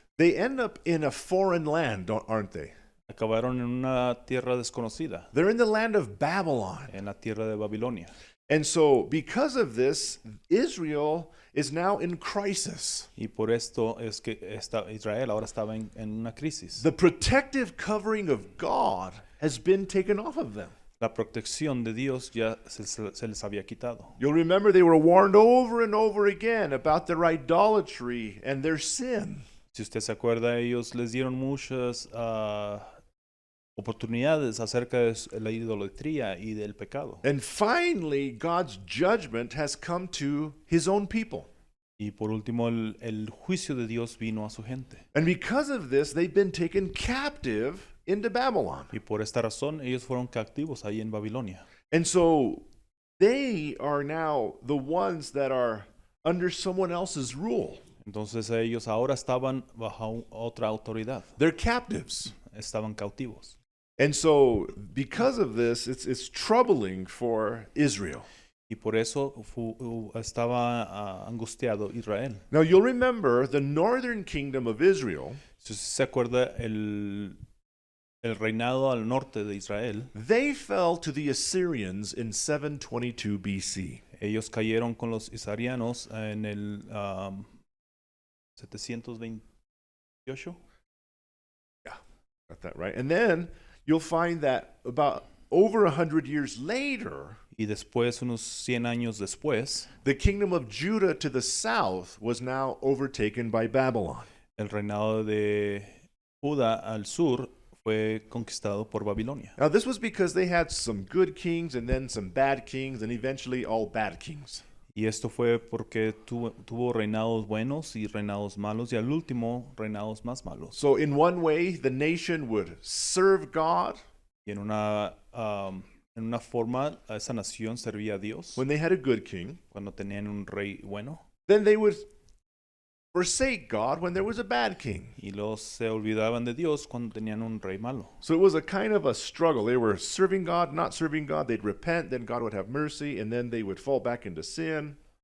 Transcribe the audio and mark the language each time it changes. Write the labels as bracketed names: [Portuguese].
[English] they end up in a foreign land, aren't they? [Spanish] acabaron en una tierra desconocida, [English] They're in the land of Babylon. [Spanish] en la tierra de Babilonia. [English] And so, because of this, Israel is now in crisis. [Spanish] Y por esto es que Israel ahora estaba en una crisis. [English] The protective covering of God has been taken off of them. [Spanish] La protección de Dios ya se les había quitado. [English] You'll remember they were warned over and over again about their idolatry and their sin. [Spanish] Si usted se acuerda, ellos les dieron muchas oportunidades acerca de la idolatría y del pecado. [English] And finally, God's judgment has come to his own people. [Spanish] Y por último, el juicio de Dios vino a su gente. [English] And because of this, they've been taken captive into Babylon. [Spanish] Y por esta razón, ellos fueron cautivos ahí en Babilonia. [English] And so they are now the ones that are under someone else's rule. [Spanish] Entonces ellos ahora estaban bajo otra autoridad. [English] They're captives. [Spanish] Estaban cautivos. [English] And so because of this, it's troubling for Israel. [Spanish] Y por eso estaba angustiado Israel. [English] Now you'll remember the northern kingdom of Israel, [Spanish] Si usted se acuerda, el reinado al norte de Israel, [English] they fell to the Assyrians in 722 BC. [Spanish] ellos cayeron con los isarianos en el 728. [English] Got that right. And then you'll find that about over 100 years later, [Spanish] Y después, unos 100 años después, [English] the kingdom of Judah to the south was now overtaken by Babylon. [Spanish] el reinado de Judá al sur fue conquistado por Babilonia. [English] Now, this was because they had some good kings and then some bad kings and eventually all bad kings. [Spanish] Y esto fue porque tuvo reinados buenos y reinados malos, y al último, reinados más malos. [English] So, in one way, the nation would serve God [Spanish] Y en una forma, esa nación servía a Dios [English] when they had a good king. [Spanish] cuando tenían un rey bueno, [English] Then they would forsake God when there was a bad king. [Spanish] y luego se olvidaban de Dios cuando tenían un rey malo. [English] So it was a kind of a struggle. They were serving God, not serving God. They'd repent, then God would have mercy, and then they would fall back into sin.